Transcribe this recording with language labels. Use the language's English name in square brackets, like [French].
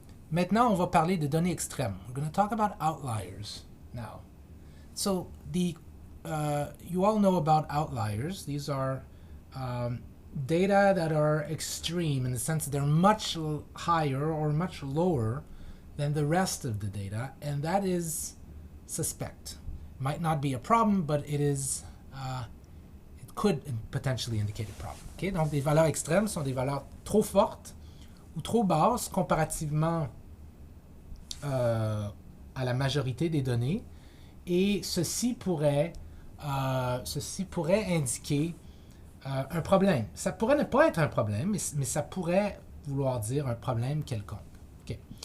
[French] Maintenant, on va parler de données extrêmes. [English] We're going to talk about outliers now. So, you all know about outliers. These are data that are extreme in the sense that they're much higher or much lower than the rest of the data, and that is suspect. Might not be a problem, but it is. It could potentially indicate a problem. Okay? [French] Donc, des valeurs extrêmes sont des valeurs trop fortes ou trop basses comparativement à la majorité des données, et ceci pourrait indiquer un problème. Ça pourrait ne pas être un problème, mais ça pourrait vouloir dire un problème quelconque. Okay.